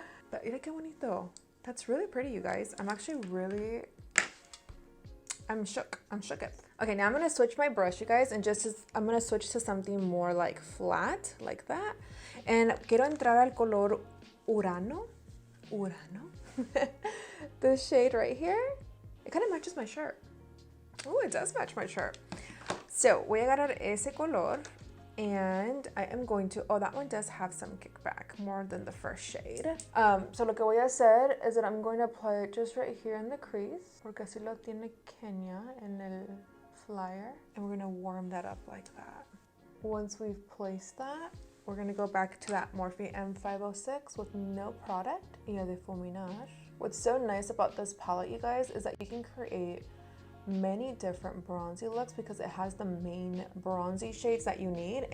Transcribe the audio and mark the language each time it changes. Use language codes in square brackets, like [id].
[en] But [es] mira qué bonito. [en] That's really pretty, you guys. I'm actually really, I'm shook. Okay, now I'm gonna switch my brush, you guys, and I'm gonna switch to something more like flat, like that. [es] And quiero entrar al color Urano. [en] The shade right here. It kind of matches my shirt. Oh, it does match my shirt. [es] So voy a agarrar ese color. [en] And I am going to, oh, that one does have some kickback, more than the first shade. [es] So lo que voy a hacer [en] is that I'm going to apply it just right here in the crease, [es] porque así lo tiene Kenia en el flyer. [en] And we're gonna warm that up like that. Once we've placed that, we're gonna go back to that Morphe M506 with no product, [es] y a difuminar. [en] What's so nice about this palette, you guys, is that you can create many different bronzy looks because it has the main bronzy shades that you need.